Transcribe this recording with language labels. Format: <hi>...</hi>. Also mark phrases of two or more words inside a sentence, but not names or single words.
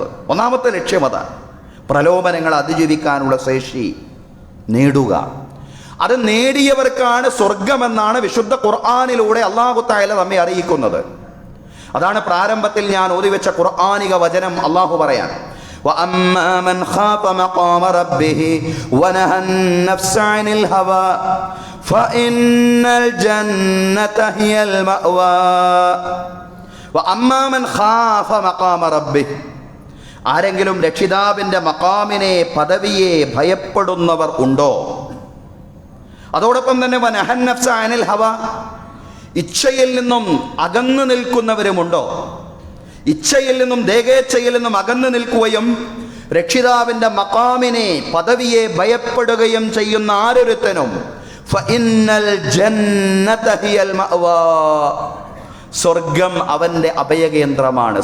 <ml>ഒന്നാമത്തെ ലക്ഷ്യം അതാണ്, പ്രലോഭനങ്ങൾ അതിജീവിക്കാനുള്ള ശേഷി നേടുക. അത് നേടിയവർക്കാണ് സ്വർഗമെന്നാണ് വിശുദ്ധ ഖുർആനിലൂടെ അല്ലാഹു തആല നമ്മെ അറിയിക്കുന്നത്. അതാണ് പ്രാരംഭത്തിൽ ഞാൻ ഓതിവെച്ച ഖുർആനിക വചനം. അല്ലാഹു പറയാൻ</ml> <ar>وَأَمَّا مَنْ خَافَ مَقَامَ رَبِّهِ وَنَهَى النَّفْسَ عَنِ الْهَوَى فَإِنَّ الْجَنَّةَ هِيَ الْمَأْوَى. وَأَمَّا مَنْ خَافَ مَقَامَ رَبِّهِ,</ar> <ml>ആരെങ്കിലും രക്ഷിതാവിൻ്റെ മഖാമിനെ, പദവിയെ ഭയപ്പെടുന്നവർ ഉണ്ടോ? അതോടൊപ്പം തന്നെ</ml> <ar>വനഹ النَّفْسَ عَنِ الْهَوَى,</ar> <ml>ഇച്ഛയിൽ നിന്നും അകന്നു നിൽക്കുന്നവരുമുണ്ടോ? ഇച്ഛയിൽ നിന്നും ദേഹേച്ഛയിൽ നിന്നും അകന്നു നിൽക്കുകയും രക്ഷിതാവിൻ്റെ മഖാമിനെ, പദവിയെ ഭയപ്പെടുകയും ചെയ്യുന്ന ആരൊരുത്തനും</ml> <ar>فإن الجنة هي المأوى,</ar> <ml>സ്വർഗം അവൻ്റെ അഭയകേന്ദ്രമാണ്.</ml>